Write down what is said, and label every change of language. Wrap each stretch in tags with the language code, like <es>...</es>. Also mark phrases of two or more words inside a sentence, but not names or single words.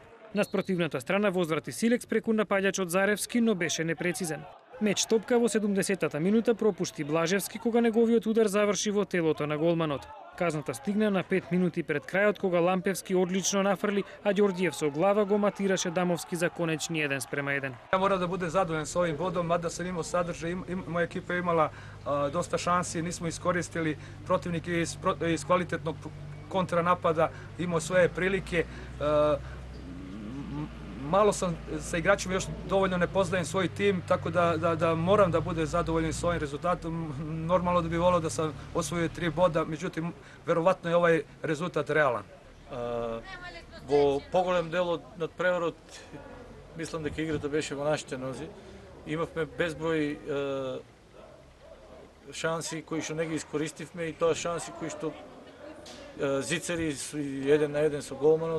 <mk>На спротивната страна возврати Силекс преку напаѓачот Заревски, но беше непрецизен. Меч топка во 70-та минута пропушти Блажевски кога неговиот удар заврши во телото на голманот. Казната стигна на 5 минути пред крајот кога Лампевски одлично нафрли, а Ѓорѓиев со глава го матираше Дамовски за конечни 1:1.</mk> <sr>Ja moram da budem zadovoljan s ovim bodom, mada sam imao sadržaj, moja ekipa je imala dosta šansi, nismo iskoristili, protivnik je iz kvalitetnog kontranapada imao svoje prilike. Malo sam sa igračima još dovoljno ne poznajem svoj tim, tako da moram da budem zadovoljan s ovim rezultatom. Normalno da bih volio da sam osvojio 3 boda, međutim, verovatno je ovaj rezultat realan.</sr> <mk>Во поголем дел од преварот, мислам дека играта беше во нашите нози. Имавме безброј шанси кои што не ги искористивме и тоа шанси кои што Зицери 1:1 со голманот.</mk>